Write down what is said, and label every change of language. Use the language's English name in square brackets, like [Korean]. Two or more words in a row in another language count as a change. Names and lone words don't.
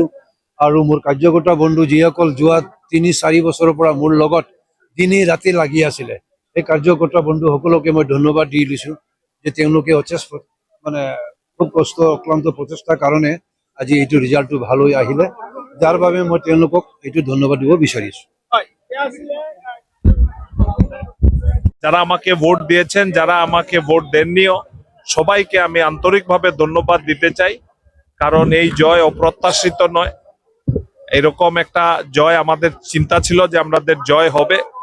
[Assamese] আৰু মোৰ কাৰ্যকৰ্তা বন্ধু যিসকল যোৱা 3-4 বছৰৰ পৰা মোৰ লগত দিনে ৰাতি লাগি আছিলে, সেই কাৰ্যকৰ্তা বন্ধুসকলকে মই ধন্যবাদ দি দিছোঁ যে তেওঁলোকে মানে খুব কষ্ট অক্লান্ত প্ৰচেষ্টাৰ কাৰণে আজি এইটো ৰিজাল্টটো ভাল হৈ আহিলে, যাৰ বাবে মই তেওঁলোকক এইটো ধন্যবাদ দিব বিচাৰিছোঁ। [Bangla] যারা আমাকে ভোট দিয়েছেন, যারা আমাকে ভোট দেননিও, সবাইকে আমি আন্তরিকভাবে ধন্যবাদ দিতে চাই। কারণ এই জয় অপ্রত্যাশিত নয়, এরকম একটা জয় আমাদের চিন্তা ছিল যে আমাদের জয় হবে।